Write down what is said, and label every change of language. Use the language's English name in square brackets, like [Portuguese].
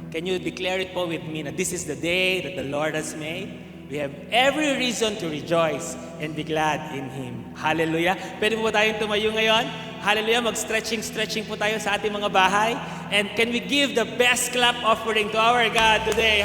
[English] Can you declare it po with me na this is the day that the Lord has made? We have every reason to rejoice and be glad in Him. Hallelujah. [Filipino] Pwede po ba tayong tumayo ngayon? Hallelujah. Mag-stretching po tayo sa ating mga bahay. [English] And can we give the best clap offering to our God today?